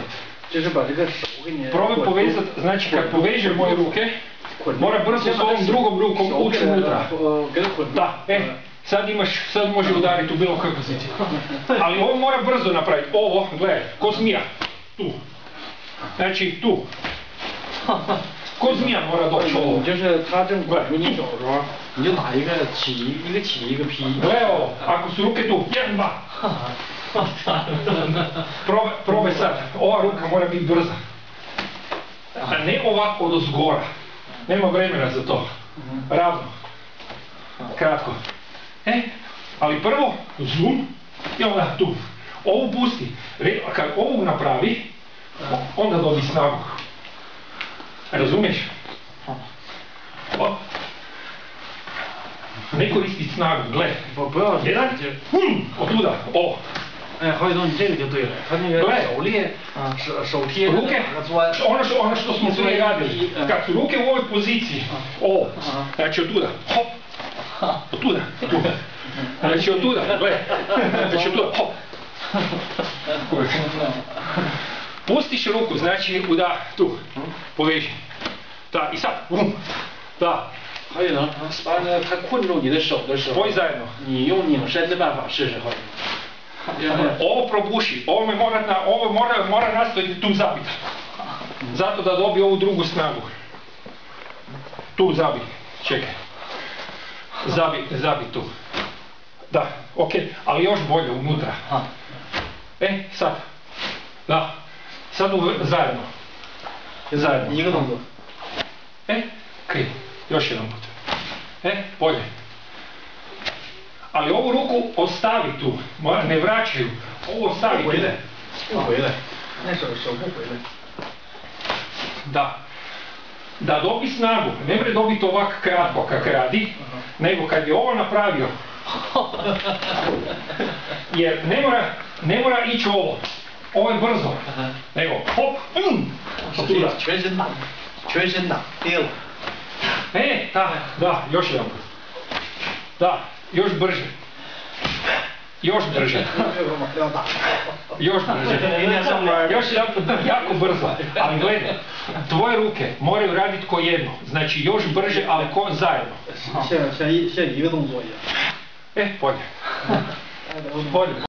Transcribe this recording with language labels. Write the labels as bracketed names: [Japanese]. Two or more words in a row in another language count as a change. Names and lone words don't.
[Croatian] Probaj povezat, znači kad povežem moje ruke, mora brzo s ovom drugom rukom ući unutra. Da, sad može udariti u bilo koju poziciju. Ali ovo mora brzo napraviti. Ovo, gledaj, ko zmija. Tu. Znači, tu. Ko zmija mora doći ovo. [Chinese] 就是他正管住你手的时候，你就打一个起一个劈。 [Croatian] Gledaj ovo, ako su ruke tu, 1, 2. Probaj sad, ova ruka mora biti brza. A ne ovako od ozgora. Nema vremena za to. Ravno. Kratko. Ali prvo, zoom, i onda tu. Ovu pusti. Kad ovu napravi, onda dobi snagu. Razumiješ? Ne koristi snagu, gledaj. 1, otuda, ovo. [Chinese] 哎，郝宇东，你这个就对了，他那个手力，手贴 ruke, 那个钻， [Croatian] ono što smo prije radili, kad su ruke u ovoj poziciji, ovo, znači od tuda, hop, od tuda, znači od tuda, gledaj, znači od tuda, hop. Pustiš ruku, znači udar, tu, poveži. Da, i sad, bum, da. [Chinese] 郝宇能，把那他困住你的手的时候， [Croatian] Spoj zajedno. [Chinese] 你用拧身的办法试试郝宇能。 [Croatian] Ovo probuši, ovo mora nastojiti tu zabiti. Zato da dobije ovu drugu snagu. Tu zabi, čekaj. Zabi tu. Da, okej, ali još bolje unutra. Sad. Da, sad zajedno. Zajedno. [Chinese] 一个动作。 [Croatian] Okej, još jedan put. Bolje. Ali ovu ruku ostavi tu, ne vraćaju. Ovo ostavi tu. [Chinese] 不回来，那手不回来。 [Croatian] Da dobi snagu, ne mre dobiti ovak kratko kak radi, nego kad je ovo napravio. Jer ne mora ići ovo. Ovo je brzo. Nego hop, [Chinese] 全身打，跌了。 [Croatian] Da, još jedan put. Da, još brže. Još brže. Još brže. Još jedan put, jako brzo. Ali gledaj, tvoje ruke moraju raditi ko jedno. Znači još brže, ali ko zajedno. [Chinese] 像一个动作一样。 [Croatian] Bolje. Bolje.